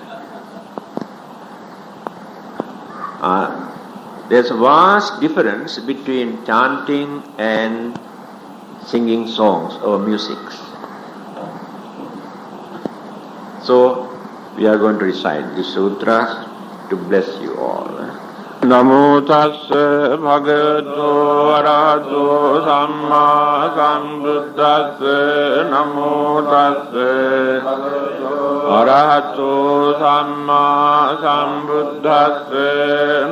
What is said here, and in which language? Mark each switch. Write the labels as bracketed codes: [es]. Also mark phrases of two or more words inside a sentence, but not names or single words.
[en] There's a vast difference between chanting and singing songs or music. So, we are going to recite the sutras to bless you all. [pi] Namo tassa bhagavato arahato samma sambuddhassa. Namo tassa arahato samma sambuddhassa.